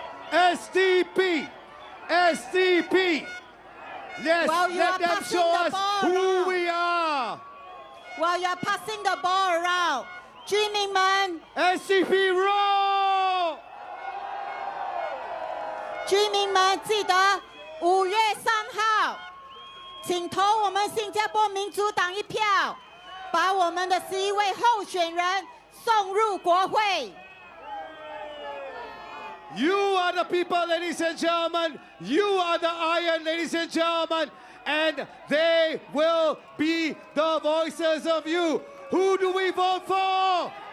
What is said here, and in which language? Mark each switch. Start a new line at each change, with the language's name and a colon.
English: SDP, SDP. Yes, let them show us who we are. While you are passing the ball around,
Chinese: 居民们
English: SDP roar!
Chinese: 居民们记得5月3号，请投我们新加坡民主党一票，把我们的11位候选人送入国会。
English: You are the people, ladies and gentlemen. You are the iron, ladies and gentlemen. And they will be the voices of you. Who do we vote for?